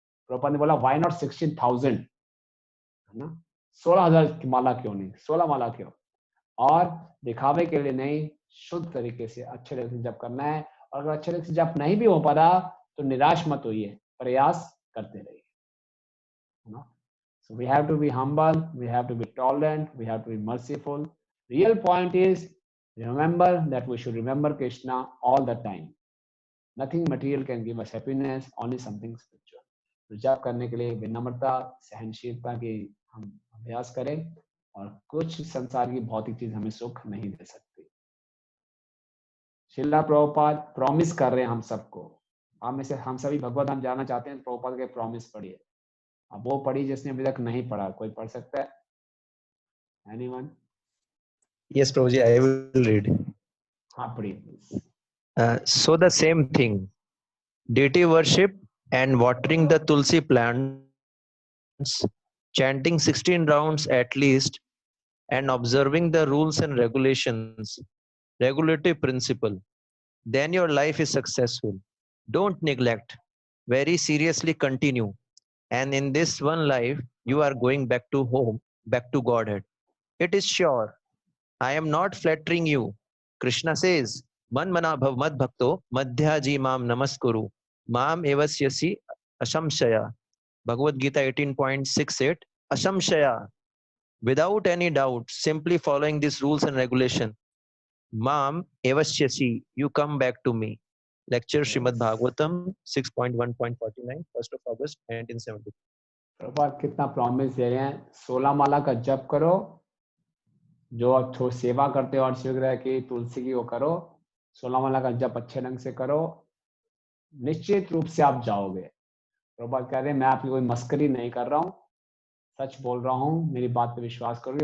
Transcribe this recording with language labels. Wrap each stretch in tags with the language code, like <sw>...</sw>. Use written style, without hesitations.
<hi>प्रभुपाद ने बोला</hi> <en>why not 16,000,</en> <hi>है ना, 16,000 की माला क्यों नहीं, 16 माला क्यों? और दिखावे के लिए नहीं, शुद्ध तरीके से अच्छे तरीके से जप करना है। और अगर अच्छे तरीके से जप नहीं भी हो पा रहा तो निराश मत होइए, प्रयास करते रहिए, है ना।</hi> <en>So we have to be humble, we have to be tolerant, we have to be merciful. Real point is remember that we should remember Krishna all the time. Nothing material can give us happiness, only something spiritual.</en> <hi>तो जप करने के लिए विनम्रता, सहनशीलता की हम अभ्यास करें, और कुछ संसार की भौतिक चीज हमें सुख नहीं दे सकती। श्रीला प्रभुपाद प्रॉमिस कर रहे हैं हम सबको, हम में से हम सभी भगवत धाम जाना चाहते हैं, प्रभुपाद के प्रॉमिस पढ़िए। अब वो पढ़ी जिसने अभी तक नहीं पढ़ा, कोई पढ़ सकता है?</hi> <en>Anyone? Yes, Prabhuji, I will read.</en> <hi>हाँ पढ़िए।</hi> <en>So the same thing, deity worship and watering the tulsi plants, chanting 16 rounds at least, and observing the rules and regulations, regulative principle, then your life is successful. Don't neglect. Very seriously continue. And in this one life, you are going back to home, back to Godhead. It is sure. I am not flattering you. Krishna says,</en> <sa>Man mana bhav mad bhakto madhyaji mam namaskuru mam evasyasi ashamshaya.</sa> <en>Bhagavad Gita 18.68. Ashamshaya. Without any doubt, simply following these rules and regulation.</en> <sa>Mam evasyasi.</sa> <en>You come back to me. Lecture Srimad Bhagavatam 6.1.49, 1st of August 1970.</en> <hi>Prabhupada कितना promise दे रहे हैं, 16 माला का जप करो, जो आप सेवा करते हो और शिवग्रह की तुलसी की वो करो, 16 माला का जप अच्छे ढंग से करो, निश्चित रूप से आप जाओगे। प्रभुपाद कह रहे हैं मैं आपकी कोई मस्करी नहीं कर रहा हूँ, सच बोल रहा हूँ, मेरी बात पे विश्वास करोगे।</hi>